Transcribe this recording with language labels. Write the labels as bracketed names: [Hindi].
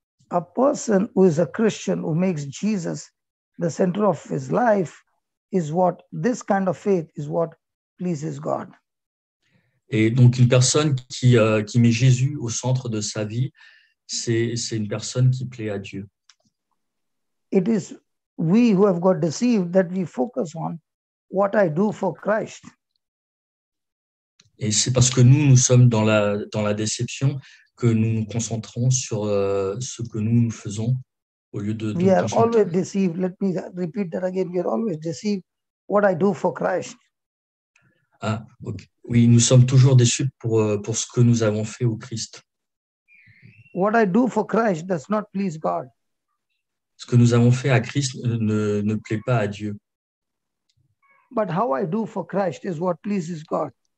[English] A person who is a Christian, who makes Jesus the center of his life, is what this kind of faith is what pleases God. [French] Et donc une personne qui met Jésus au centre de sa vie, c'est une personne qui plaît à Dieu. [English] It is we who have got deceived that we focus on what I do for Christ. [French] Et c'est parce que nous sommes dans la déception que nous nous concentrons sur ce que nous faisons au lieu de [English] We are always deceived. Let me repeat that again. We are always deceived what I do for Christ. Ah, okay. [French] Oui, nous sommes toujours déçus pour ce que nous avons fait au Christ. [English] What I do for Christ does not please God. [French] Ce que nous avons fait à Christ ne plaît pas à Dieu. [English] But how I do for Christ is what pleases God.